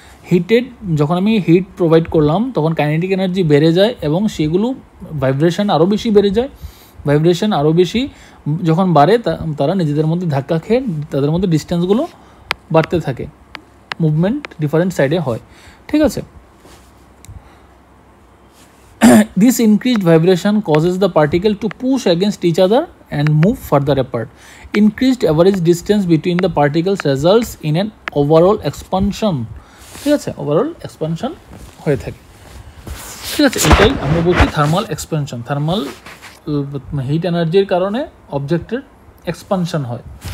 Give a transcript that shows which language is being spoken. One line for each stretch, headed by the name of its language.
Bangla: Heated, যখন আমি hit provide করলাম তখন কাইনেটিক এনার্জি বেড়ে যায় এবং সেগুলো ভাইব্রেশন আরও বেশি বেড়ে যায়। ভাইব্রেশন আরও বেশি যখন বাড়ে তারা নিজেদের মধ্যে ধাক্কা খেয়ে তাদের মধ্যে ডিস্টেন্সগুলো বাড়তে থাকে, মুভমেন্ট ডিফারেন্ট সাইডে হয়। ঠিক আছে,
English: this increased vibration causes the particle to push against each other and move further apart. Increased average distance between the particles results in an overall expansion.
Bangla: ঠিক আছে, ওভারঅল এক্সপানশন হয়ে থাকে। ঠিক আছে, এটাই আমরা বলছি থার্মাল এক্সপানশন। থার্মাল হিট এনার্জির কারণে অবজেক্টের এক্সপানশন হয়।